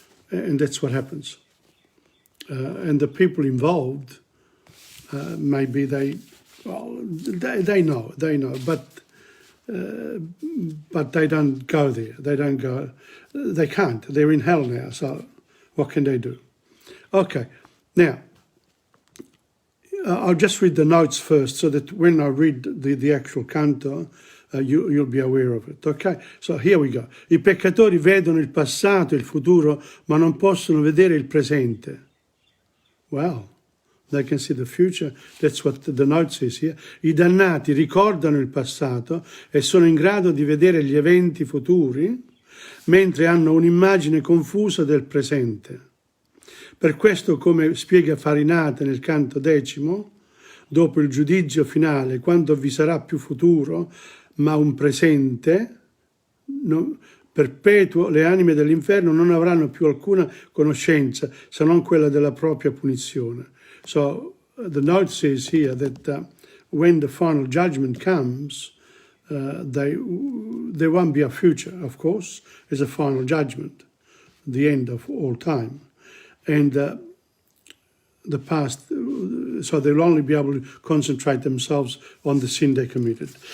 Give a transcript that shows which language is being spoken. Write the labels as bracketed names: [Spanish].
[English] And that's what happens. And the people involved, maybe they know, but they don't go there. They can't. They're in hell now, so what can they do? Okay, now, I'll just read the notes first so that when I read the actual canto, you'll be aware of it. Okay, so here we go. [Italian] I peccatori vedono il passato e il futuro, ma non possono vedere il presente. [English] Wow. They can see the future. That's what the note says here. [Italian] I dannati ricordano il passato e sono in grado di vedere gli eventi futuri, mentre hanno un'immagine confusa del presente. Per questo, come spiega Farinata nel canto 10, dopo il giudizio finale, quando vi sarà più futuro, ma un presente perpetuo, le anime dell'inferno non avranno più alcuna conoscenza, se non quella della propria punizione. [English] So the note says here that when the final judgment comes, there won't be a future, of course. It's a final judgment, the end of all time. And the past, so they'll only be able to concentrate themselves on the sin they committed.